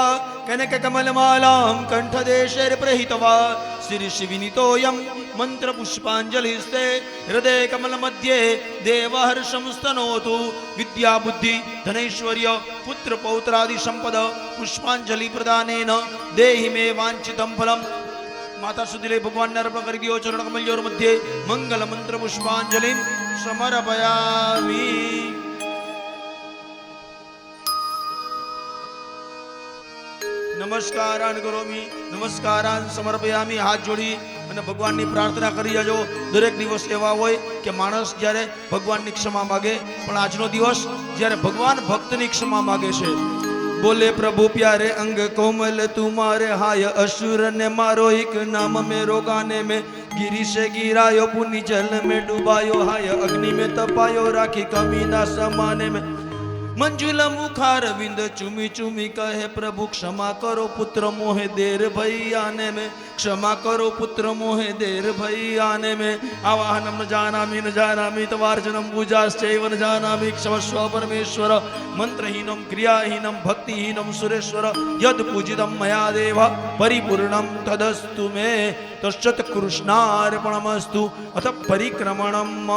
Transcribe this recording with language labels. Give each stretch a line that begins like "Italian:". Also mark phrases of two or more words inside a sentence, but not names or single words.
Sanskrit: कनककमलमालां कण्ठदेशैर्प्रहित्वा शिरशिविनीतोऽयं मन्त्रपुष्पाञ्जलिस्ते हृदये कमलमध्ये देवहर्षं स्तनोतु. विद्याबुद्धि धनैश्वर्य पुत्रपौत्रादिसम्पद पुष्पाञ्जलिप्रदानेन देहि मे वाञ्छितं फलम्.
Hindi: माता सुदिले भगवान ने अर्पण कर दियो.
Sanskrit: चरण कमलोर मध्ये मंगल मंत्र पुष्पांजलि समर्पयामि. नमस्कारान करोमी, नमस्कारान समर्पयामी.
Gujarati: હાથ જોડી અને ભગવાનની પ્રાર્થના કરી જજો. દરેક દિવસ એવા હોય કે માણસ જ્યારે ભગવાનની ક્ષમા માગે, પણ આજનો દિવસ જ્યારે ભગવાન ભક્તની ક્ષમા માગે છે.
Hindi: बोले प्रभु प्यारे अंग कोमल तुम्हारे हाय असुर ने मारो एक नाम में रोगाने में गिरी से गिरायो पुनि जल में डुबायो हाय अग्नि में तपायो राखी कमी ना समाने में मंजुला मुखार विंद चुमी चुमी कहे प्रभु क्षमा करो पुत्र मोहे देर भई आने में क्षमा करो पुत्र मोहे देर भई आने में
Sanskrit: आवाहनम न जानामि तवार्चनम पूजाश्चैव न जानामि क्षमस्व परमेश्वर मंत्रहीनम क्रियाहीनम भक्तिहीनम सुरेश्वर यद पूजितम मया देव परिपूर्णम तदस्तु मे तश्चत कृष्णार्पणमस्तु अथ परिक्रमणम